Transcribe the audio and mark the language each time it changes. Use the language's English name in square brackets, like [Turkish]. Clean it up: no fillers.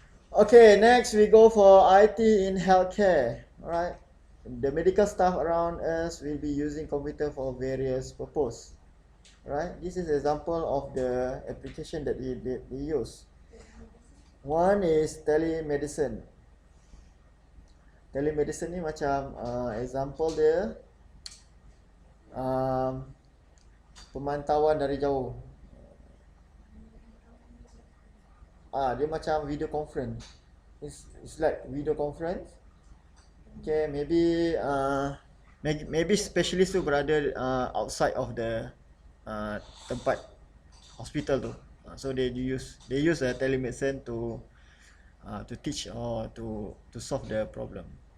[English] Okay, next we go for IT in healthcare. Alright. The medical staff around us will be using computer for various purpose. Right? This is example of the application that they use. One is telemedicine. [Malay] Telemedicine ni macam example dia pemantauan dari jauh. Dia macam video conference. [English] It's like video conference. Okay, maybe specialist tu berada outside of the [Malay] tempat hospital tu. [English] So they use telemedicine to teach or to solve the problem.